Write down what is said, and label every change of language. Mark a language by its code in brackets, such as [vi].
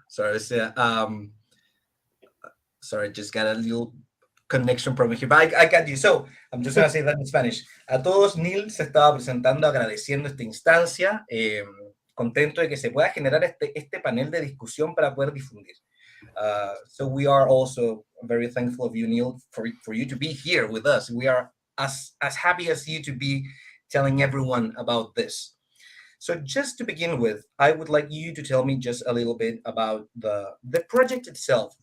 [en] Sorry, sorry, just got a little connection problem here, but I got you. So I'm just gonna say that in Spanish. [es] A todos, Neil se estaba presentando agradeciendo esta instancia, contento de que se pueda generar este panel de discusión para poder difundir. [en] So we are also very thankful of you, Neil, for you to be here with us. We are as happy as you to be telling everyone about this. So just to begin with, I would like you to tell me just a little bit about the project itself.